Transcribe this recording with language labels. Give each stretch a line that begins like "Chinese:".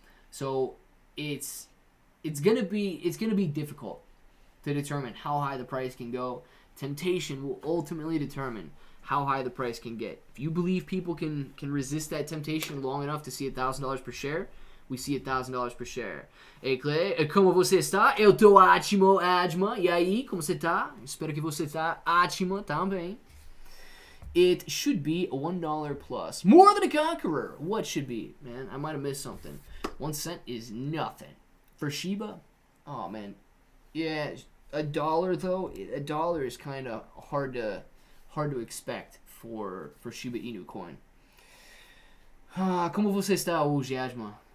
English: So it's gonna be difficult to determine how high the price can go. Temptation will ultimately determine how high the price can get. If you believe people can resist that temptation long enough to see $1,000 per share, we see $1,000 per share.
Portuguese: Ei, Clay, como você está? Eu tô ótimo, Adma. E aí, como você tá? Espero que você tá ótimo também.
English: It should be a $1 plus. More than a conqueror. What should be? Man, I might have missed something. 1 cent is nothing. For Shiba? Oh, man. Yeah, $1 though. $1 is kind of hard to expect for Shiba Inu coin.
Portuguese: Como você está hoje, Asma?